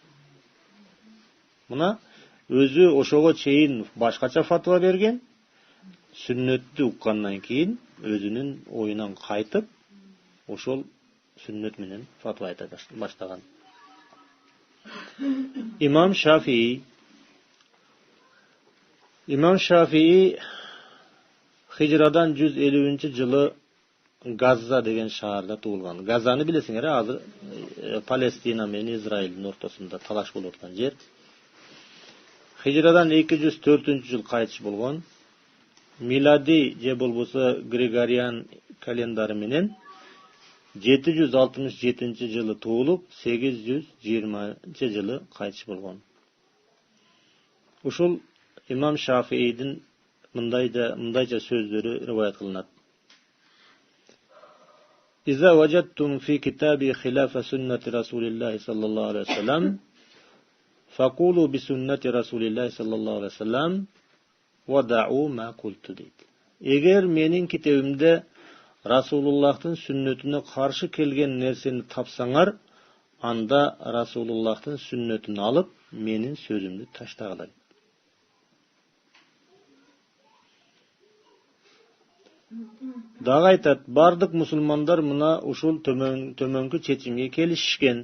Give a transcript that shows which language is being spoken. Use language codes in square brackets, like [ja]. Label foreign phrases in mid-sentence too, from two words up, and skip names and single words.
[ky] Муну өзү ошого чейин башкача фатва берген, сүннөттү уккандан кийин өзүнүн оюнан кайтып ошол сүннөт менен фатва айта баштаган. Имам Шафии Хижрадан 150. yılı Gazza деген шаарда туулган. Газаны билесиңер, азыр Палестина менен Израилдин ортосунда талаш болуп аткан жер. Хижрадан 204-жыл кайтыш болгон. Милади же болбосо Григориан календары менен 767-жылы туулуп, 820-жылы кайтыш болгон. Ушул имам Шафиидин мындайча сөздөрү риваят кылынат. [ar] إذا وجدتم في كتابي خلاف سنة رسول الله صلى الله عليه وسلم فقولوا بسنة رسول الله صلى الله عليه وسلم ودعوا ما قلت дейт. [ky] Эгер менин китебимде Расулуллахтын сүннөтүнө каршы келген нерсени тапсаңар, анда Расулуллахтын сүннөтүн алып, менин сөзүмдү таштагыла. Дагы айтат, бардык мусулмандар мына ушул төмөнкү чечимге келишишкен.